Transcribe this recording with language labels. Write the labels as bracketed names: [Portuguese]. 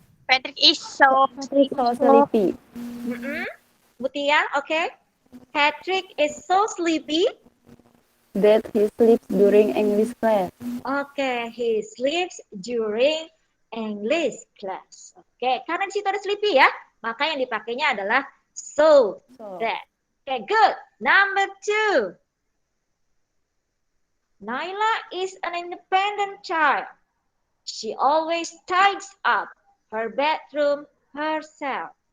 [English] Patrick is so sleepy. Mutia, okay. Patrick is so sleepy that he sleeps during English class. Okay, he sleeps during English class. [Indonesian] Okay, karena di situ ada sleepy ya, maka yang dipakainya adalah so that. [English] Okay, good. Number 2. Naila is an independent child. She always tidies up her bedroom herself.